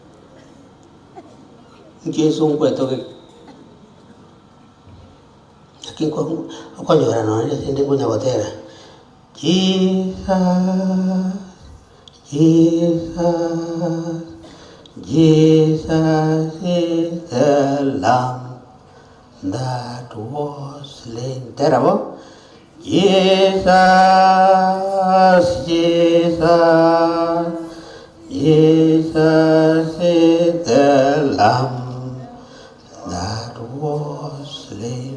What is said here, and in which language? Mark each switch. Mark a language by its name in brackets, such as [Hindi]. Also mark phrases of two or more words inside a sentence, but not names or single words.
[Gusii] Inki Yesu mkwe togeli. Kinko konyora no ndi kunya gotera. [English] Jesus, Jesus, Jesus is the Lamb that was slain. Terrible. Jesus, Jesus, Jesus is the Lamb that was slain.